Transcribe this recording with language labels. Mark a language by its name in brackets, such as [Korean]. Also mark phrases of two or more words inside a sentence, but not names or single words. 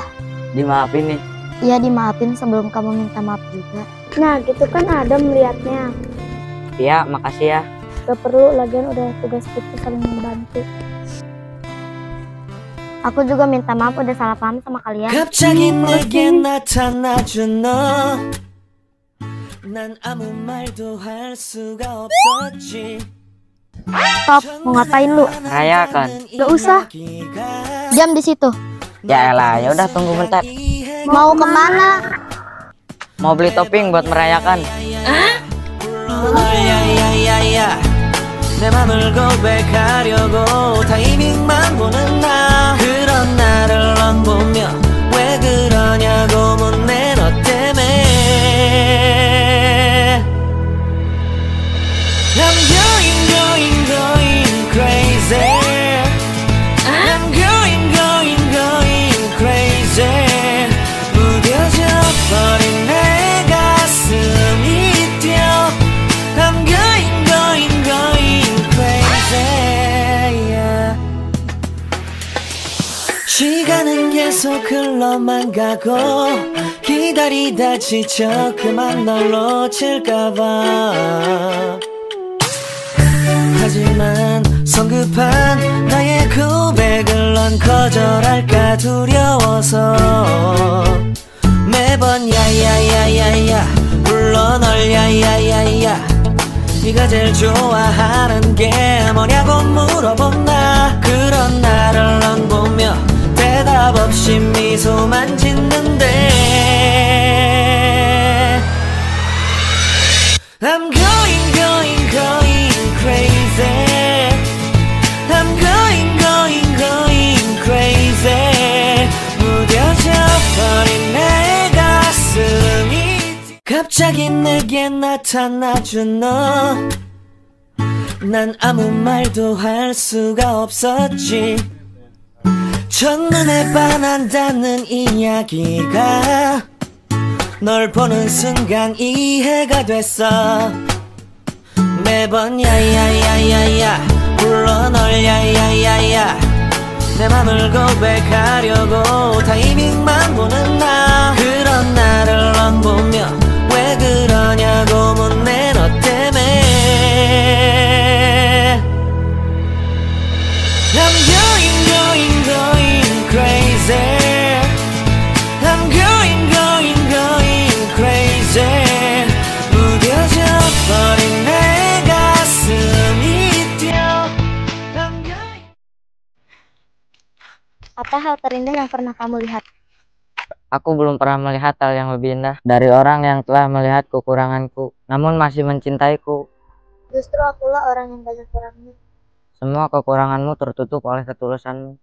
[Indonesian] Dimaafin nih. iya dimaafin sebelum kamu minta maaf juga. Nah, gitu kan Adam melihatnya. Pia, makasih ya. Gak perlu, lagian udah tugas kita saling membantu. Aku juga minta maaf udah salah paham sama kalian. [Korean] 갑자기 내게 나타나준 너 난 아무 말도 할 수가 없었지 [Indonesian] Stop, mau ngapain lu? Rayakan. Gak usah. Diam di situ. Ya elah, ya udah tunggu bentar. Mau kemana? Mau beli topping buat merayakan. [Korean] 야야야야야 내 맘을 고백하려고 타이밍만 보는 나 그런 나를 넌 보며 왜 그러냐고 묻네 너 때문에 [English] I'm going crazy I'm going crazy [Korean] 무뎌져 버린 내 가슴이 뛰어 [English] I'm going crazy yeah. [Korean] 시간은 계속 흘러만 가고 기다리다 지쳐 그만 널 놓칠까봐 하지만 성급한 나의 고백을 넌 거절할까 두려워서 매번 야야야야야 불러 널 야야야야 네가 제일 좋아하는 게 뭐냐고 물어본 나 그런 나를 넌 보며 대답 없이 미소만 짓는데 [English] I'm going crazy I'm going crazy [Korean] 무뎌져 버린 내 가슴이 갑자기 내게 나타나준 너 난 아무 말도 할 수가 없었지 첫눈에 반한다는 이야기가 널 보는 순간 이해가 됐어 매번 야야야야야 불러 널 야야야야 내 맘을 고백하려고 타이밍만 보는 나 그런 나를 넌 보며 왜 그러냐고 묻네 너 때문에 [English] I'm going crazy I'm going crazy [Korean] 무뎌져 버린 내 가슴이 뛰어 [English] I'm going [Indonesian] Apa hal terindah yang pernah kamu lihat? Aku belum pernah melihat hal yang lebih indah dari orang yang telah melihat kekuranganku, namun masih mencintaiku. Justru akulah orang yang banyak kurangnya. Semua kekuranganmu tertutup oleh ketulusanmu.